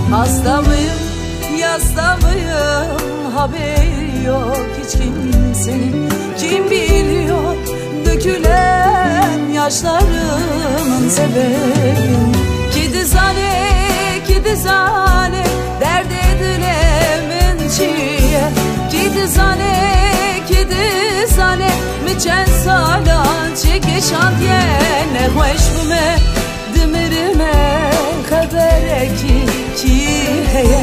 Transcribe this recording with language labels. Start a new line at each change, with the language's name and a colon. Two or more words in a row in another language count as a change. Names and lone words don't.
Turkish: Hasta mıyım, yasta mıyım, haberi yok hiç kimsenin. Kim biliyor dökülen yaşlarımın sebebini?
Kurdish: Kidi zane, dert edilemin çiye. Kidi zane, miçen salan çeki şantiye. Ne hoş bu me, dimirime habere ki heye.